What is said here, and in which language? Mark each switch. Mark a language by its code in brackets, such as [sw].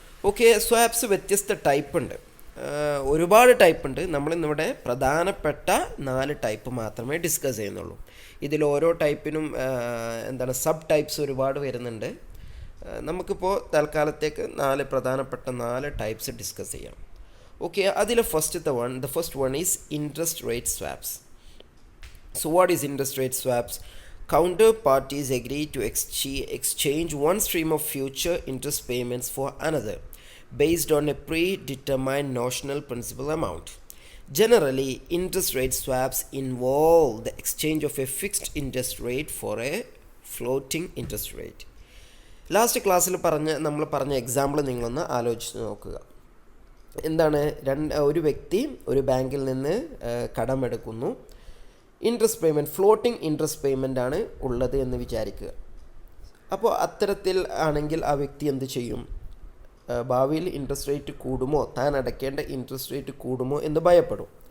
[ml] Okay, swaps വ്യത്യസ്ത type ഉണ്ട്, ഒരുപാട് ടൈപ്പ് ഉണ്ട്. നമ്മളിന്നിവിടെ പ്രധാനപ്പെട്ട 4 ടൈപ്പ് മാത്രമേ ഡിസ്കസ് ചെയ്യുന്നുള്ളൂ. ഇതിൽ ഓരോ ടൈപ്പിനും സബ് ടൈപ്സ് ഒരുപാട് വരുന്നുണ്ട്. നമുക്കിപ്പോൾ തൽക്കാലത്തേക്ക് പ്രധാനപ്പെട്ട 4 ടൈപ്സ് ഡിസ്കസ് ചെയ്യാം. ഓക്കെ, അതിൽ [en] the first one is interest rate swaps. So what is interest rate swaps? Counterparties agree to exchange one stream of future interest payments for another based on a predetermined notional principal amount. Generally, interest rate swaps involve the exchange of a fixed interest rate for a floating interest rate. [ml] Last ക്ലാസ്സിൽ നമ്മൾ പറഞ്ഞ example നിങ്ങളൊന്ന് ആലോചിച്ച് നോക്കുക. എന്താണ്, ഒരു വ്യക്തി ഒരു ബാങ്കിൽ നിന്ന് കടമെടുക്കുന്നു. Interest payment, floating interest payment ആണ് ഉള്ളത് എന്ന് വിചാരിക്കുക. അപ്പോൾ അത്തരത്തിൽ ആണെങ്കിൽ ആ വ്യക്തി എന്ത് ചെയ്യും? ഭാവിയിൽ ഇൻട്രസ്റ്റ് റേറ്റ് കൂടുമോ, താൻ അടയ്ക്കേണ്ട ഇൻട്രസ്റ്റ് റേറ്റ് കൂടുമോ എന്ന് ഭയപ്പെടും.